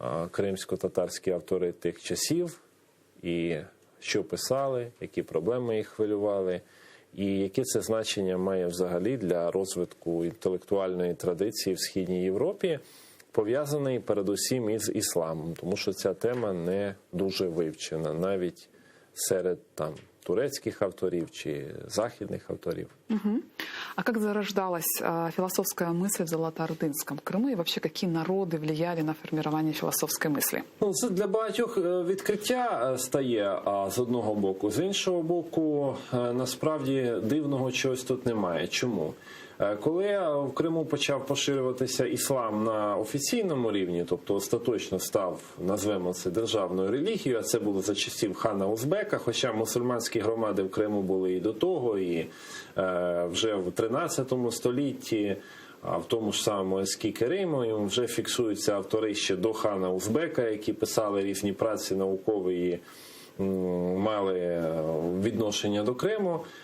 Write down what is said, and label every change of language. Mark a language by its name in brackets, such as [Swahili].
[Ukrainian] кримсько-татарські автори тих часів, і що писали, які проблеми їх хвилювали, і яке це значення має взагалі для розвитку інтелектуальної традиції в Східній Європі, пов'язаний передусім із ісламом, тому що ця тема не дуже вивчена, навіть серед [Russian] турецких авторов [Ukrainian] чи західних авторів. [Russian] А как зарождалась философская мысль в Золотоордынском Крыму и вообще какие народы влияли на формирование философской мысли? [Ukrainian] Це для багатьох відкриття стає з одного боку. З іншого боку, насправді дивного чогось тут немає. Чому? Коли в Криму почав поширюватися іслам на офіційному рівні, тобто остаточно став, назвемо це, державною релігією, а це було за часів хана Узбека, хоча мусульманські громади в Криму були і до того, і вже в 13 столітті, в тому ж самому Ескій-Кериму, вже фіксуються автори ще до хана Узбека, які писали різні праці наукові і мали відношення до Криму.